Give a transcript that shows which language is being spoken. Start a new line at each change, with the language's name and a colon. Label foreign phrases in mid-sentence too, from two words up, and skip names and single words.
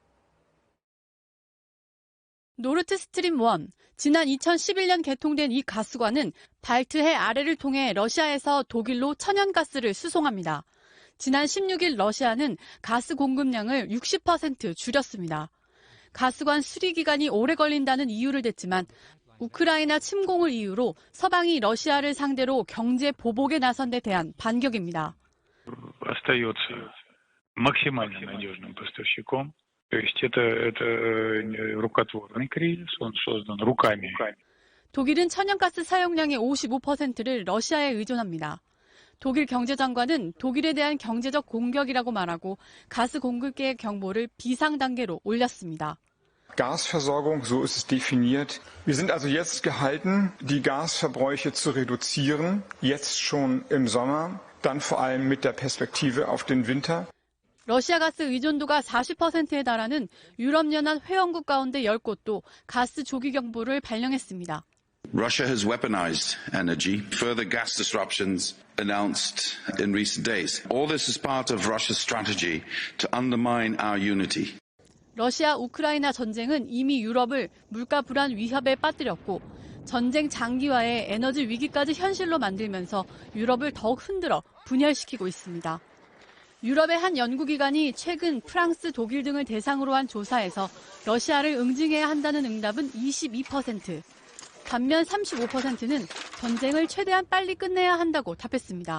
Korean: 노르트스트림 1, 지난 2011년 개통된 이 가스관은 발트해 아래를 통해 러시아에서 독일로 천연가스를 수송합니다. 지난 16일 러시아는 가스 공급량을 60% 줄였습니다. 가스관 수리 기간이 오래 걸린다는 이유를 댔지만 우크라이나 침공을 이유로 서방이 러시아를 상대로 경제 보복에 나선 데 대한 반격입니다.
Russian: То есть это рукотворный кризис, он создан руками.
Korean: 독일은 천연가스 사용량의 55%를 러시아에 의존합니다. 독일 경제장관은 독일에 대한 경제적 공격이라고 말하고 가스 공급계의 경보를 비상 단계로 올렸습니다.
German: Gasversorgung, so ist es definiert. Wir sind also jetzt gehalten, die Gasverbräuche zu reduzieren, jetzt schon im Sommer, dann vor allem mit der Perspektive auf den Winter.
Korean: 러시아 가스 의존도가 40%에 달하는 유럽연합 회원국 가운데 10곳도 가스 조기 경보를 발령했습니다.
English: Russia has weaponized energy, further gas disruptions announced in recent days. All this is part of Russia's strategy to undermine our unity.
Korean: 러시아 우크라이나 전쟁은 이미 유럽을 물가 불안 위협에 빠뜨렸고 전쟁 장기화에 에너지 위기까지 현실로 만들면서 유럽을 더욱 흔들어 분열시키고 있습니다. 유럽의 한 연구기관이 최근 프랑스, 독일 등을 대상으로 한 조사에서 러시아를 응징해야 한다는 응답은 22%, 반면 35%는 전쟁을 최대한 빨리 끝내야 한다고 답했습니다.